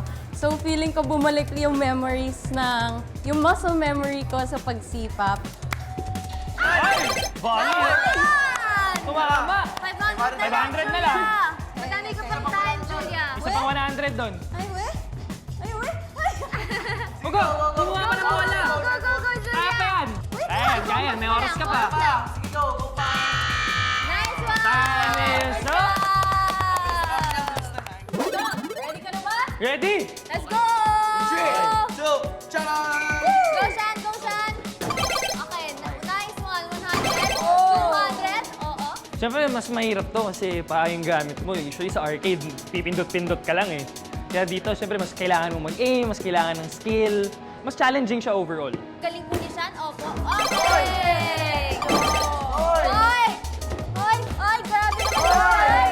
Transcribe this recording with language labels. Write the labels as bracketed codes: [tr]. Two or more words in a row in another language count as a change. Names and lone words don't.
[tl] So feeling ko bumalik yung memories yung [en] muscle memory [tl] ko sa pagsipap. Bonnie! Ayan! Tumama! 500 na lang. Madami ka pang time, Julia. Isa pang 100 doon. Ay, we? Ay, we? Ugo! Kumuha ka ng bola! [en] Go, go, go, Julia! [tl] Kaya pa yan! Kaya, may oras ka pa. Sige, go pa! [en] Nice one! Time is up! [tl] Ready ka na ba? [en] Ready? Let's go! [tl] 3, 2, charan! [en] Go, Shan! Go, Shan! Okay, nice one. 100. 200. [tl] Oo. Siyempre, mas mahirap to kasi paa yung gamit mo. Usually sa arcade, pipindot-pindot ka lang eh. Kaya dito, siyempre, mas kailangan mong mag-aim, mas kailangan ng skill. Mas challenging siya overall. Galing po ni Sean. Opo. Okay! Go! Oy! Oy! Oy! Grabe naman!